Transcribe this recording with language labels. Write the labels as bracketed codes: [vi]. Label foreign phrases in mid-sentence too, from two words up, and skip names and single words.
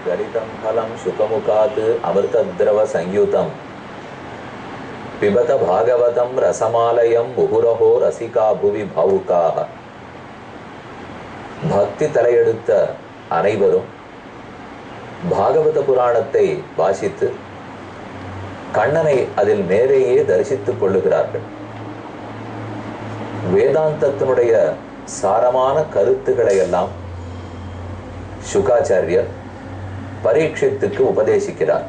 [sa] परीक्षितं फलं शुकमुखात् अमृतद्रव संयुतं पिबत भागवतं रसमालयं मुहुरहो रसिका भुवि भावुकाः. [ta] பக்தி தலையெடுத்த அனைவரும் பாகவத புராணத்தை வாசித்து கண்ணனை அதில் நேரேயே தரிசித்துக் கொள்ளுகிறார்கள். வேதாந்தத்தினுடைய சாரமான கருத்துக்களை எல்லாம் சுகாச்சாரியர் பரீட்சித்துக்கு உபதேசிக்கிறார்.